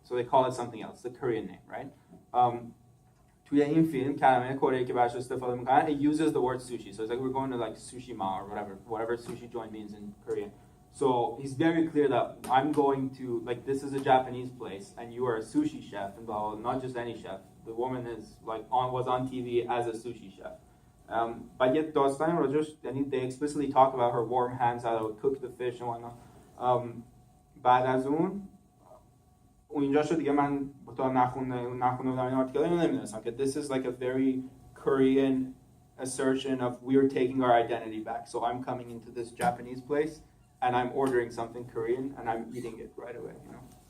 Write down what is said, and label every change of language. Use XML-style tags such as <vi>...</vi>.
<en>So they call it something else, the Korean name, right?</en> <fa>توی این فیلم کلمه کره که براش استفاده میکنن</fa> <en>it uses the word sushi. So it's like we're going to like sushi-ma or whatever sushi joint means in Korean. So he's very clear that I'm going to, like, this is a Japanese place and you are a sushi chef and blah, blah, not just any chef. The woman is like was on TV as a sushi chef. But yet</en> <fa>داستان راجعش یعنی</fa> <en>they explicitly talk about her warm hands, how they would cook the fish and whatnot.</en> <fa>بعد از اون اینجا شد دیگه من تا نخونده بودم این آرتیکل اینو نمیدونستم که</fa> <en>this is like a very Korean assertion of we're taking our identity back. So I'm coming into this Japanese place and I'm ordering something Korean and I'm eating it right away, you know.</en>